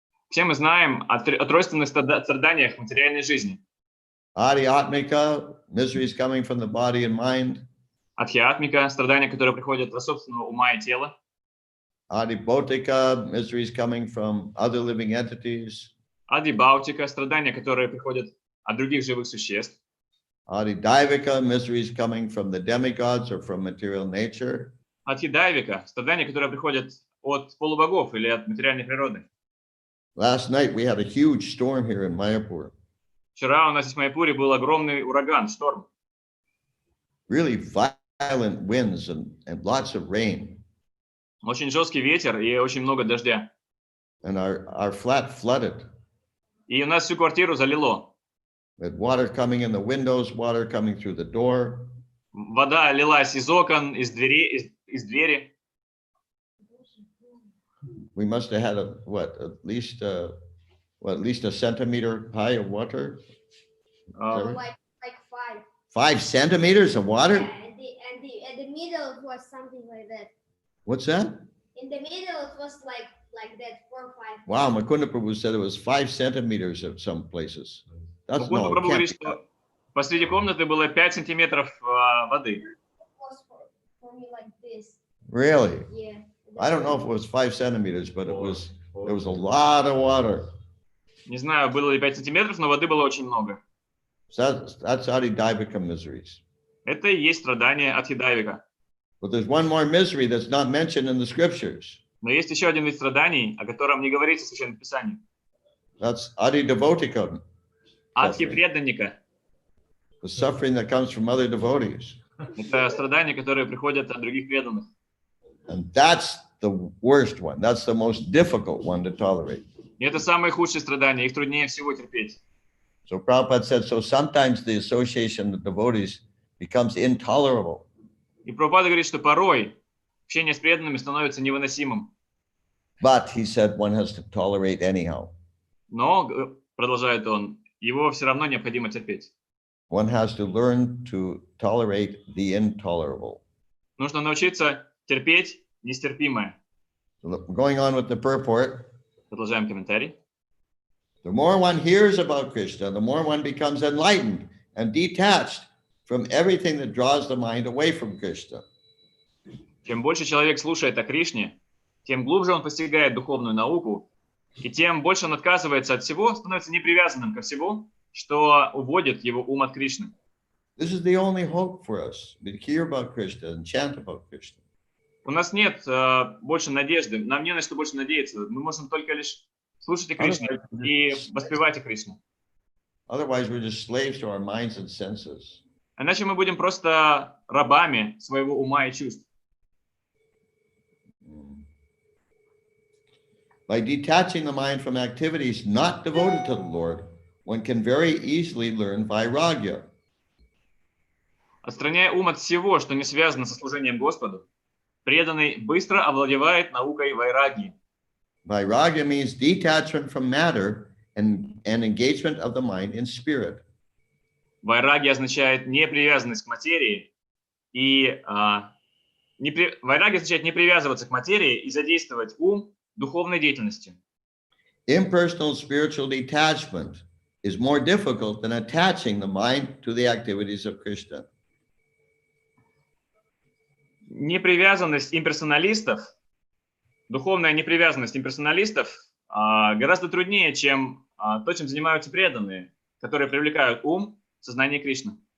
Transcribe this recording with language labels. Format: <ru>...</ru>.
<ru>Все мы знаем о тройственных страданиях материальной жизни.</ru> <en>Adhyatmika, miseries coming from the body and mind.</en> <ru>Адхиатмика, страдания, которые приходят от собственного ума и тела.</ru> <en>Adibautika, miseries coming from other living entities.</en> <ru>Адибаутика, страдания, которые приходят от других живых существ.</ru> <en>Adidaivika, miseries coming from the demigods or from material nature.</en> <ru>Адхидайвика, страдания, которые приходят от полубогов или от материальной природы.</ru> <en>Last night we had a huge storm here in Mayapur.</en> <ru>Вчера у нас здесь в Майяпуре был огромный ураган, шторм.</ru> <en>Really violent winds and lots of rain.</en> <ru>Очень жесткий ветер и очень много дождя.</ru> <en>And our flat flooded.</en> <ru>И у нас всю квартиру залило.</ru> <en>With water coming in the windows, water coming through the door.</en> <ru>Вода лилась из окон, из двери.</ru> <en>We must have had at least a centimeter high of water. Like 5. 5 centimeters of water? Yeah, and the middle was something like that. What's that? In the middle it was like that 4 or 5. Wow, Mukunda Prabhu said it was 5 centimeters at some places. That's</en> <ru>Мукунда</ru> <en>no,</en> <ru>Прабху</ru> <en>it</en> <ru>говорит,</ru> <en>can't be.</en> <ru>что посреди комнаты было 5 сантиметров воды.</ru> <en>It was for me like this. Really? Yeah. I don't know if it was 5 centimeters, but there was a lot of water.</en> <ru>Не знаю, было ли 5 сантиметров, но воды было очень много.</ru> <en>So that's Adidaivika miseries.</en> <ru>Это и есть страдание адхидайвика.</ru> <en>But there's one more misery that's not mentioned in the scriptures.</en> <ru>Но есть еще один вид страданий, о котором не говорится в Священном Писании.</ru> <en>That's Adidevotika,</en> <ru>Адхипреданника.</ru> <en>the suffering that comes from other devotees.</en> <ru>Это страдания, которые приходят от других преданных.</ru> <en>And that's the worst one. That's the most difficult one to tolerate.</en> <ru>И это самые худшие страдания, их труднее всего терпеть.</ru> <en>So Prabhupada said, so sometimes the association of devotees becomes intolerable.</en> <ru>И Прабхупада говорит, что порой общение с преданными становится невыносимым.</ru> <en>But he said one has to tolerate anyhow.</en> <ru>Но, продолжает он, его все равно необходимо терпеть.</ru> <en>One has to learn to tolerate the intolerable.</en> <ru>Нужно научиться терпеть нестерпимое.</ru> <en>So going on with the purport,</en> <ru>Продолжаем комментарий.</ru> <en>the more one hears about Krishna, the more one becomes enlightened and detached from everything that draws the mind away from Krishna.</en> <ru>Чем больше человек слушает о Кришне, тем глубже он постигает духовную науку, и тем больше он отказывается от всего, становится непривязанным ко всему, что уводит его ум от Кришны.</ru> <en>This is the only hope for us, to hear about Krishna and chant about Krishna.</en> <ru>У нас нет больше надежды, нам не на что больше надеяться, мы можем только лишь слушать о Кришне и воспевать о Кришне.</ru> <en>Otherwise, we're just slaves to our minds and senses.</en> <ru>Иначе мы будем просто рабами своего ума и чувств.</ru> <en>By detaching the mind from activities not devoted to the Lord, one can very easily learn vairagya.</en> <ru>Отстраняя ум от всего, что не связано со служением Господу, преданный быстро овладевает наукой вайрагьи.</ru> <en>Vairagya means detachment from matter and engagement of the mind in spirit.</en> <ru>Вайрагья означает непривязанность к материи, и вайрагья означает не привязываться к материи и задействовать ум духовной деятельностью.</ru> <en>Impersonal spiritual detachment is more difficult than attaching the mind to the activities of Krishna.</en> <ru>Непривязанность имперсоналистов, духовная непривязанность имперсоналистов гораздо труднее, чем то, чем занимаются преданные, которые привлекают ум в сознание Кришны.</ru>